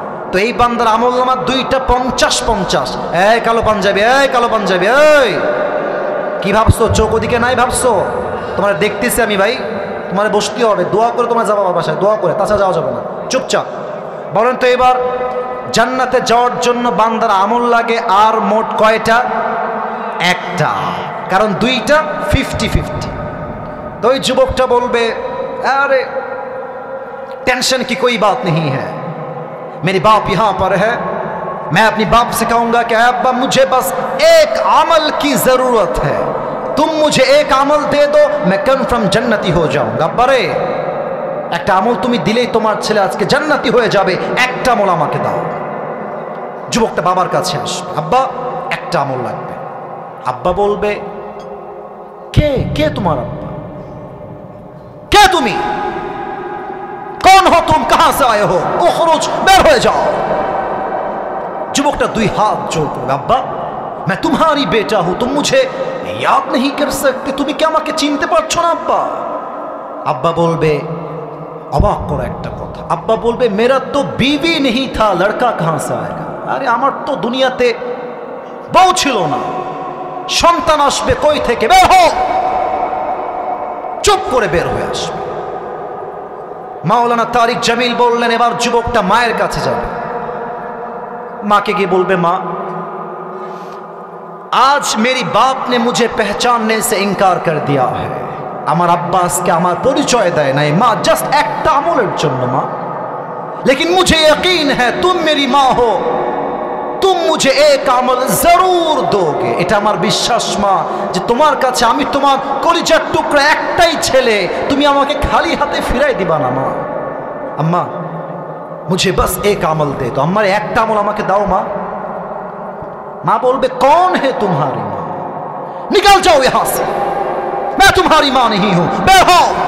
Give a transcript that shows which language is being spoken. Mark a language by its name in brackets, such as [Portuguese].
[Bangla] তো এই বান্দার আমলনামা দুইটা 50-50। এই কালো পাঞ্জাবি, এই কালো পাঞ্জাবি, এই কি ভাবছো? চোখ ওদিকে নাই ভাবছো? তোমার দেখতেছি আমি ভাই, তোমার বসতে হবে, দোয়া করে তোমার যাবা বাসায়, দোয়া করে, তাছাড়া যাওয়া যাবে না। চুপচাপ বলেন তো, এবার জান্নাতে যাওয়ার জন্য বান্দার আমল লাগে আর মোট কয়টা? একটা, কারণ দুইটা 50-50। তো ওই যুবকটা বলবে, [Hindi] अरे टेंशन की कोई बात नहीं है, मेरी बाप यहाँ पर है, मैं अपनी बाप से कहूँगा कि अब्बा मुझे बस एक अमल की ज़रूरत है, तुम मुझे एक अमल दे दो, मैं कन्फर्म जन्नती हो जाऊँगा। [Bangla] बरे একটা আমল তুমি দিলেই তোমার ছেলে আজকে জান্নাতি হয়ে যাবে, একটা আমল আমাকে দাও। যুবকটা বাবার কাছে আসবে, আব্বা একটা আমল লাগবে। আব্বা বলবে, কে কে তোমার আব্বা? কে তুমি? [Hindi] कौन हो तुम, कहां से आए हो, उखरुज, बेर हो जाओ। [Bangla] যুবকটা দুই হাত জোড় করে, আব্বা [Hindi] मैं तुम्हारी बेटा हूं, तुम मुझे याद नहीं कर सकते, [Bangla] তুমি কি আমাকে চিনতে পারছো না আব্বা? আব্বা বলবে, অবাক করা একটা কথা, আব্বা বলবে, [Hindi] मेरा तो बीवी नहीं था, लड़का कहां से आएगा। [Bangla] আরে আমার তো দুনিয়াতে বউ ছিল না, সন্তান আসবে কই থেকে? বের হও। চুপ করে বের হয়ে আসবে। মাওলানা তারিক জামিল বললেন, এবার যুবকটা মায়ের কাছে যাবে, মাকে গিয়ে বলবে, মা [Hindi] आज मेरी बाप ने मुझे पहचानने से इनकार कर दिया है, [Bangla] আমার আব্বা আজকে আমার পরিচয় দেয় নাই মা, জাস্ট একটা আমলের জন্য মা, [Hindi] लेकिन मुझे यकीन है तुम मेरी माँ हो, तुम मुझे एक আমল जरूर दोगे। [Bangla] এটা আমার বিশ্বাস মা, যে তোমার কাছে আমি তোমার কলিজার টুকরা একটাই ছেলে, তুমি আমাকে খালি হাতে ফিরাই দিবা না মা। আম্মা [Hindi] मुझे बस एक আমল दे दो, [Bangla] আমার একটা আমল আমাকে দাও মা। মা বলবে, [Hindi] कौन है तुम्हारी माँ, निकल जाओ यहाँ से, मैं तुम्हारी माँ नहीं हूं, बेर हो।